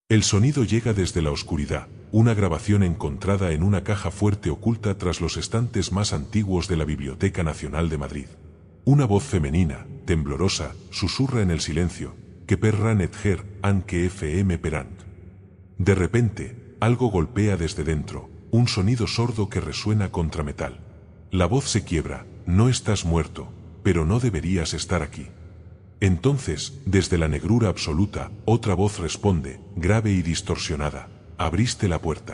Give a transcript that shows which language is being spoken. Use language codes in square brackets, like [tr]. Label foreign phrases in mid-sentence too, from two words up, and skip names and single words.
[es] El sonido llega desde la oscuridad, una grabación encontrada en una caja fuerte oculta tras los estantes más antiguos de la Biblioteca Nacional de Madrid. Una voz femenina, temblorosa, susurra en el silencio, que perran et her, anque fm perant. De repente, algo golpea desde dentro, un sonido sordo que resuena contra metal. La voz se quiebra, no estás muerto, pero no deberías estar aquí. Entonces, desde la negrura absoluta, otra voz responde, grave y distorsionada, abriste la puerta.